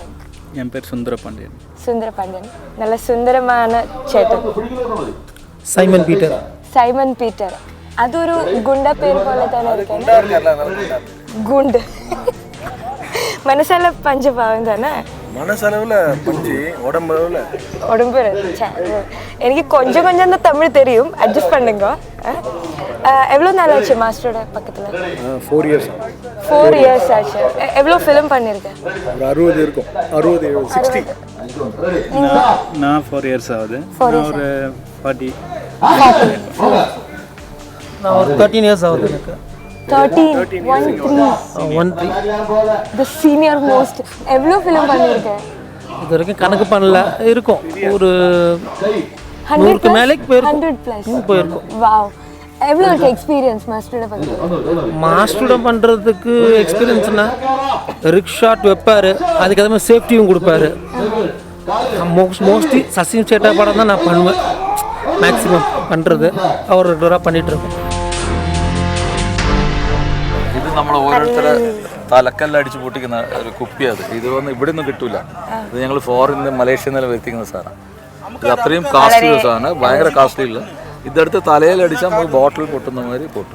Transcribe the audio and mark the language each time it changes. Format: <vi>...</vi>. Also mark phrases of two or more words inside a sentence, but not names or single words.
<ml>ഞാൻ പേര് സുന്ദരപാണ്ഡ്യൻ. സുന്ദരപാണ്ഡ്യൻ. നല്ല സുന്ദരമാണ് ചേട്ടൻ. സൈമൺ പീറ്റർ. സൈമൺ പീറ്റർ. അതൊരു ഗുണ്ട പേര് പോലെ തന്നെ ഇരിക്കണം. ഗുണ്ട്. മനസ്സല്ല പഞ്ചപാവം തന്നെ.</ml> <ta>உடம்பு எனக்கு கொஞ்சம் கொஞ்சம் தான் தமிழ் தெரியும், அட்ஜஸ்ட் பண்ணுங்க. எவ்வளோ நாள் ஆச்சு மாஸ்டரோட பக்கத்தில்?</ta> <en>4 years.</en> <ta>4 years ஆச்சு. எவ்வளோ ஃபிலிம் பண்ணியிருக்கேன்? ஒரு 60 இருக்கும். 60 60. நான் 4 years ஆகுது. நான் ஒரு 40. நான் ஒரு 13 years ஆகுது எனக்கு. 13. 13.</ta> <en>The senior most.</en> <ta>எவ்வளோ ஃபிலிம் பண்ணியிருக்கேன்? இது வரைக்கும் கணக்கு பண்ணல, இருக்கும் ஒரு 100க்கு மேலே போயிருக்கும். 100+ போயிருக்கும். வாவ். எவ்வளோ இருக்கு எக்ஸ்பீரியன்ஸ் மாஸ்டரோட பண்ணுறது? மாஸ்டரோட பண்ணுறதுக்கு எக்ஸ்பீரியன்ஸ்னா ரிக் ஷாட் வைப்பார், அதுக்கு அதே மாதிரி சேஃப்டியும் கொடுப்பாரு. மோஸ்ட்லி சசின் சேட்டா படம் தான் நான் பண்ணுவேன், மேக்ஸிமம் பண்ணுறது. அவர் ரெகுலராக பண்ணிகிட்ருக்கோம்.</ta> <ml>ഇത് നമ്മൾ ഓരോരുത്തരെ തലക്കല്ലടിച്ച് പൊട്ടിക്കുന്ന ഒരു കുപ്പിയത്. ഇത് വന്ന് ഇവിടെ നിന്ന് കിട്ടൂല. ഇത് ഞങ്ങൾ ഫോറിൻ മലേഷ്യയിൽ നിന്നെല്ലാം വരുത്തിക്കുന്ന സാധനം. ഇത് അത്രയും കാസ്റ്റ്ലി സാധനം, ഭയങ്കര കാസ്റ്റ്ലി ഇല്ല. ഇതെടുത്ത് തലയിലടിച്ചാൽ നമുക്ക് ബോട്ടിൽ പൊട്ടുന്ന മാതിരി പൊട്ടും.</ml>